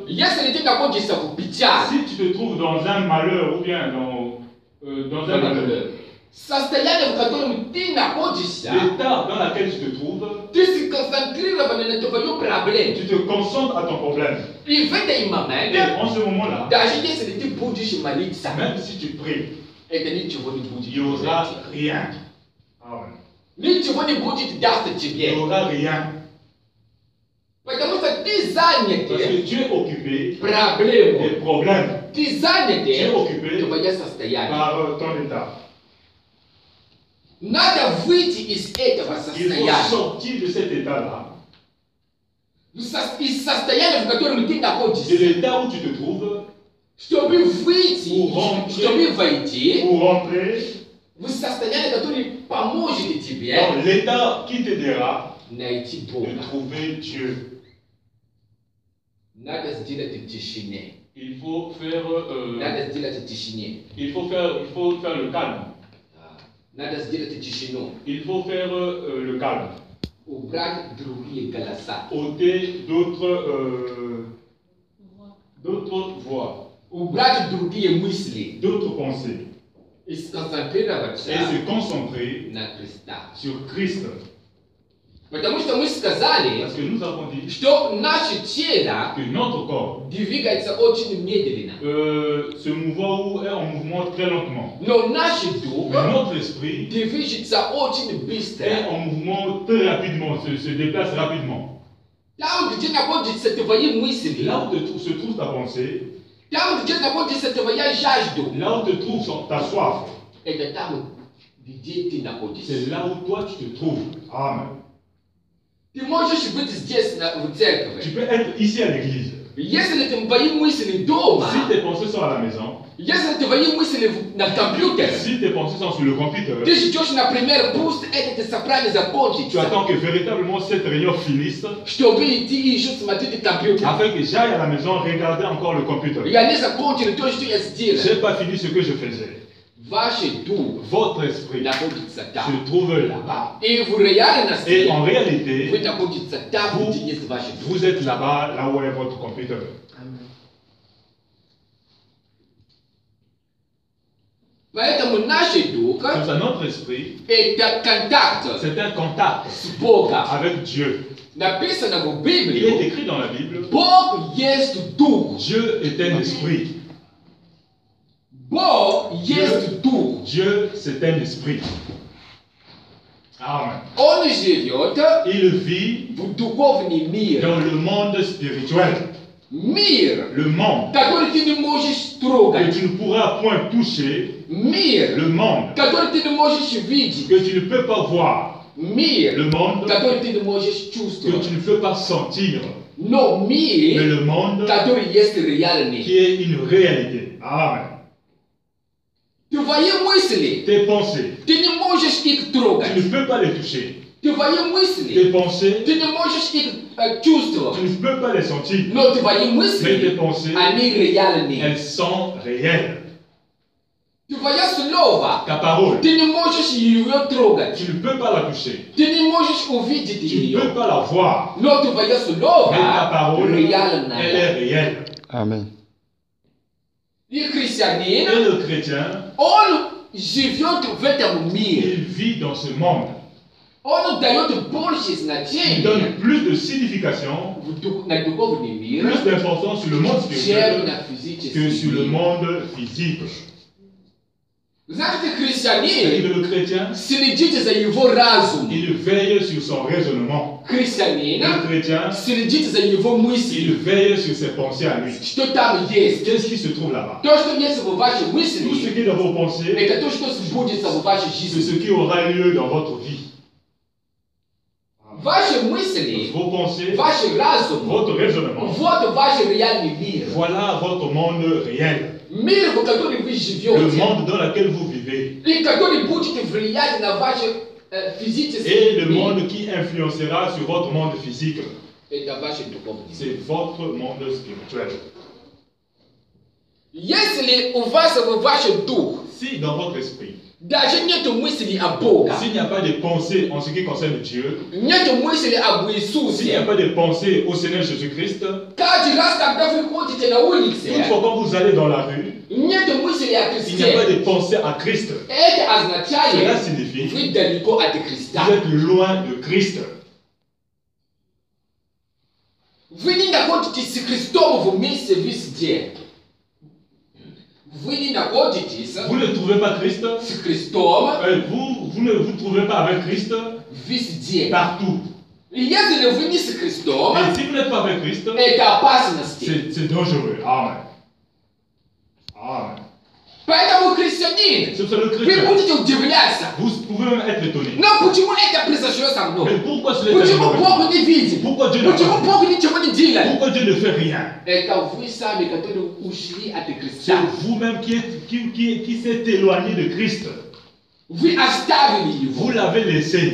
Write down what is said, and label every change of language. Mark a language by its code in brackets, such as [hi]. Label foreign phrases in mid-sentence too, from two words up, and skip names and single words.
[ru] Если ты находишься в печали, [fr] Si tu te trouves dans un malheur ou bien dans un malheur, [ru] состояние, в котором ты находишься, [fr] l'état dans lequel tu te trouves, [ru] ты сконцентрирован на твоем проблеме. [fr] tu te concentres à ton problème. [ru] И в этот момент, [fr] Et en ce moment-là, [ru] даже если ты будешь молиться, [fr] même si tu pries, [ru] это ничего не будет. [fr] il n'y aura rien. Amen. [ru] Ничего не будет даст [fr] Il [ru] тебе. [fr] n'y aura rien. [ru] Потому что ты [fr] Parce [ru] занят [fr] que tu es occupé des [ru] проблемой. [fr] problèmes. [ru] Ты занят [fr] Tu es occupé [ru] твое состояние. [fr] par ton état. [ru] Надо выйти из этого [fr] Il faut [ru] состояния. [fr] sortir de cet état-là, [ru] Из состояния, в котором ты [fr] de [ru] находишься. [fr] l'état où tu te trouves, [ru] Чтобы выйти, Угу. чтобы войти [fr] pour rentrer [ru] в состояние, которое поможет тебе [fr] dans l'état qui t'aidera [ru] найти [fr] de [ru] Бога. [fr] trouver Dieu. [ru] Надо сделать в тишине. [fr] Il faut faire, [ru] Надо сделать в тишине. [fr] il faut faire le calme. [ru] Надо сделать тишину. [fr] Il faut faire le calme. [ru] Убрать другие голоса. [fr] Ôter d'autres voix, [ru] Убрать другие мысли. [fr] d'autres pensées. [ru] И сконцентрироваться [fr] Et se concentrer [ru] на Христа. [fr] sur Christ. [ru] Потому что мы сказали, [fr] Parce que nous avons dit [ru] что наше тело [fr] que notre corps [ru] двигается очень медленно. [fr] se mouvant ou est en mouvement très lentement. [ru] Но наш дух [fr] Mais notre esprit [ru] движется очень [fr] est [ru] быстро. [fr] en mouvement très rapidement, se déplace rapidement. [ru] Там, где находятся твои мысли, [fr] Là où se trouve ta pensée, [ru] там, где находится твоя жажда, [fr] là où te trouve ta soif, [ru] это там, где ты находишься. [fr] c'est là où toi tu te trouves. Amen. [ru] Ты можешь быть здесь, в [fr] Tu [ru] церкви. [fr] peux être ici à l'église. [ru] Если твои мысли дома, [fr] Si tes pensées sont à la maison, [ru] если твои мысли на компьютере, [fr] si tes pensées sont sur le computer, [ru] ты ждешь, например, пусть это собрание [fr] tu [ru] закончится, [fr] attends que véritablement cette réunion finisse [ru] чтобы идти еще смотреть компьютер. [fr] afin que j'aille à la maison regarder encore le computer. [ru] Я не закончил то, что я [fr] Je [ru] сделал. [fr] n'ai pas fini ce que je faisais. [ru] Ваш дух [fr] Votre esprit [ru] находится там. [fr] se trouve là-bas. [ru] И в реальности [fr] Et en réalité, [ru] вы находитесь там, где есть ваш дух. [fr] vous êtes là-bas, là où est votre computer. [ru] Поэтому наш дух [fr] Comme ça, notre esprit, [ru] это контакт [fr] c'est un contact [ru] с Богом. [fr] avec Dieu. [ru] Написано в [fr] Il est [ru] Библии, [fr] écrit dans la Bible, [ru] Бог есть дух. [fr] Dieu est un esprit. [ru] Бог есть дух. [fr] Dieu, c'est un esprit. Amen. [ru] Он живет [fr] Il vit [ru] в духовном мире. [fr] dans le monde spirituel. [ru] Mir. [fr] Le monde [ru] Который ты не можешь трогать. [fr] que tu ne pourras point toucher. [ru] Мир, [fr] Le monde [ru] который ты не можешь видеть. [fr] que tu ne peux pas voir. [ru] Мир, [fr] Le monde [ru] который ты не можешь [fr] que tu [ru] чувствовать. [fr] ne peux pas sentir. [ru] Но [fr] Mais [ru] мир, [fr] le monde [ru] который есть реальный. [fr] qui est une réalité. Amen. [ru] Твои мысли, [fr] Tes pensées, [ru] ты не можешь их [fr] tu [ru] трогать. [fr] ne peux pas les toucher. [ru] Твои [fr] Tes [ru] мысли, [fr] pensées, [ru] ты не можешь их [fr] tu [ru] чувствовать. [fr] ne peux pas les sentir. [ru] Но твои [fr] Mais tes [ru] мысли, [fr] pensées, [ru] они реальные. [fr] elles sont réelles. [ru] Твое слово, [fr] Ta parole, [ru] ты не можешь ее трогать. [fr] tu ne peux pas la toucher. [ru] Ты не можешь увидеть [fr] Tu ne [ru] ее. [fr] peux pas la voir. [ru] Но твое [fr] Mais ta [ru] слово [fr] parole, elle [ru] реальное. [fr] est réelle. Amen. [ru] И [fr] Et [ru] христианин, [fr] le chrétien, [ru] он живет в этом мире. [fr] il vit dans ce monde. [ru] Он дает больше [fr] Il [ru] значения [fr] donne plus de signification, [ru] на духовный мир, [fr] plus d'importance sur le monde [ru] чем [fr] spirituel [ru] на [fr] que [ru] физический [fr] sur le [ru] мир. [fr] monde physique. [ru] Знаете, [fr] C'est-à-dire [ru] христианин [fr] que le chrétien, [ru] следит за его разумом. [fr] il veille sur son raisonnement. [ru] Христианин [fr] Le chrétien, [ru] следит за его [fr] il [ru] мыслью. [fr] veille sur ses pensées à lui. [ru] Что там есть. [fr] Qu'est-ce qui se trouve là-bas? [ru] То, что есть в вашей [fr] Tout ce [ru] мысли, [fr] qui est dans vos pensées, [ru] это то, что сбудется в вашей [fr] c'est [ru] жизни. [fr] ce qui aura lieu dans votre vie. [ru] Ваши мысли, [fr] Vos pensées, [ru] ваш разум, [fr] votre raisonnement, [ru] вот ваш реальный мир. [fr] voilà votre monde réel. [ru] Мир, в котором вы [fr] Le [ru] живете. [fr] monde dans lequel vous vivez. [ru] И который будет влиять на ваш [fr] Et [ru] физический [fr] le [ru] мир. [fr] monde qui influencera sur votre monde physique. [ru] Это ваш духовный мир. [fr] C'est votre monde spirituel. [ru] Если у вас в ваш дух [fr] Si dans votre esprit, [ru] даже нет мысли о Боге, [fr] s'il n'y a pas de pensée en ce qui concerne Dieu, [ru] нет мысли об [fr] s'il n'y a [ru] Иисусе, [fr] pas de pensée au Seigneur Jésus-Christ, [ru] каждый раз, когда вы ходите на улице, [fr] toutefois quand vous allez dans la rue, [ru] нет мысли о [fr] s'il n'y a pas [ru] Христе, [fr] de pensée à Christ, [ru] это [fr] cela [ru] означает, [fr] signifie que [ru] вы далеко от Христа. [fr] vous êtes loin de Christ. [ru] Вы не находитесь с Христом вместе везде. Вы не находитесь [fr] Vous ne trouvez pas Christ, [ru] с Христом [fr] vous ne vous trouvez pas avec Christ [ru] везде. [fr] partout. [ru] И если вы не с Христом, [fr] Et si vous n'êtes pas avec Christ, [ru] это опасность. [fr] c'est dangereux. Amen. Amen. [ru] Поэтому христианин, [fr] C'est pour ça le [ru] вы [fr] chrétien. [ru] будете удивляться. [fr] Vous pouvez même être étonné. [ru] Но почему это произошло со мной? [fr] Mais pourquoi cela est [ru] Почему [fr] arrivé? [ru] Бог не видит? [fr] Pourquoi Dieu n'a [ru] Почему [fr] pas fait? [ru] Бог ничего не делает? [fr] Pourquoi Dieu ne fait rien? [ru] Это вы сами, которые ушли от [fr] C'est [ru] Христа. [fr] vous-même qui s'est éloigné de Christ. [ru] Вы оставили [fr] Vous [ru] Его. [fr] l'avez laissé.